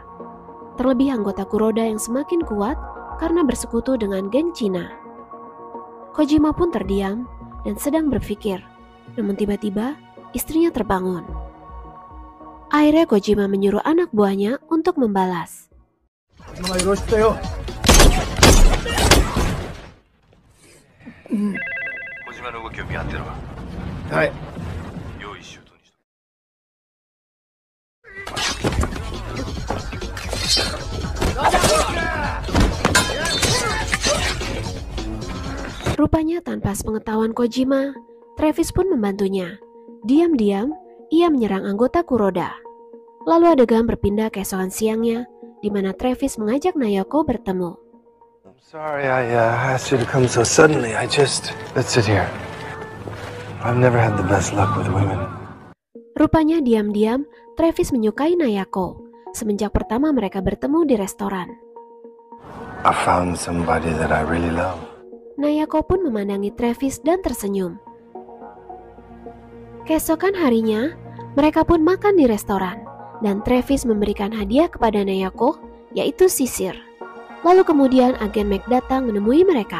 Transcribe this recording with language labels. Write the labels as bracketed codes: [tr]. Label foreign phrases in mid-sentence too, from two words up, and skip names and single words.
[id] Terlebih anggota Kuroda yang semakin kuat karena bersekutu dengan geng Cina. Kojima pun terdiam dan sedang berpikir, namun tiba-tiba istrinya terbangun. Akhirnya Kojima menyuruh anak buahnya untuk membalas. [ja] 小島の動きを見張ってるわ。はい。用意周到にしと [id] Rupanya tanpa sepengetahuan Kojima, Travis pun membantunya. Diam-diam, ia menyerang anggota Kuroda. Lalu adegan berpindah keesokan siangnya, di mana Travis mengajak Nayako bertemu. [en] I'm sorry I asked you to come so suddenly. Let's sit here. I've never had the best luck with women. [id] Rupanya diam-diam, Travis menyukai Nayako, semenjak pertama mereka bertemu di restoran. [en] I found somebody that I really love. [id] Nayako pun memandangi Travis dan tersenyum. Keesokan harinya, mereka pun makan di restoran, dan Travis memberikan hadiah kepada Nayako, yaitu sisir. Lalu kemudian Agen Mac datang menemui mereka.